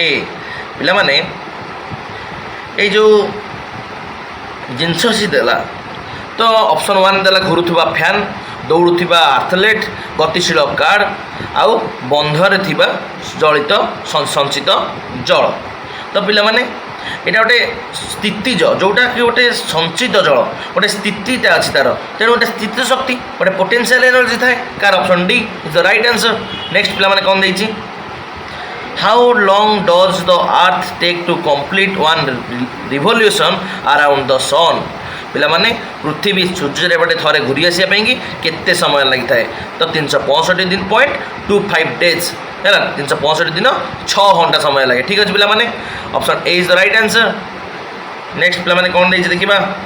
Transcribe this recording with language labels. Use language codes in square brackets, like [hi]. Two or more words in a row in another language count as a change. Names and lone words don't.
[or] ପିଲାମାନେ, ଏଇ ଯେଉଁ ଜିନିଷ ସେ ଦେଲା, ତ ଅପସନ୍ 1 ଦେଲା ଘୁରୁଥିବା ଫ୍ୟାନ୍, ଦୌଡ଼ୁଥିବା ଆଥଲେଟ୍, ଗତିଶୀଳ କାର୍ଡ଼ ଆଉ ବନ୍ଧରେ ଥିବା ସଞ୍ଚିତ ଜଳ। ତ ପିଲାମାନେ, ଏଇଟା ଗୋଟେ ସ୍ଥିତିଜ, ଯେଉଁଟାକି ଗୋଟେ ସଞ୍ଚିତ ଜଳ, ଗୋଟେ ସ୍ଥିତିଟା ଅଛି ତା'ର, ତେଣୁ ଗୋଟେ ସ୍ଥିତିଜ ଶକ୍ତି, ଗୋଟେ [en] potential energy [or] ଥାଏ। କାହାର? [en] option D is the right answer. [or] ନେକ୍ସଟ ପିଲାମାନେ କ'ଣ ଦେଇଛି। [en] How long does the earth take to complete one revolution around the sun? [or] ପିଲାମାନେ, ପୃଥିବୀ ସୂର୍ଯ୍ୟ ଚାରିପଟେ ଥରେ ଘୁରି ଆସିବା ପାଇଁକି କେତେ ସମୟ ଲାଗିଥାଏ? ତ 365.25 days ହେଲା। 365 ଦିନ 6 ଘଣ୍ଟା ସମୟ ଲାଗେ। ଠିକ୍ ଅଛି ପିଲାମାନେ। [en] option A is the right answer. [or] ନେକ୍ସଟ ପିଲାମାନେ କ'ଣ ଦେଇଛି ଦେଖିବା।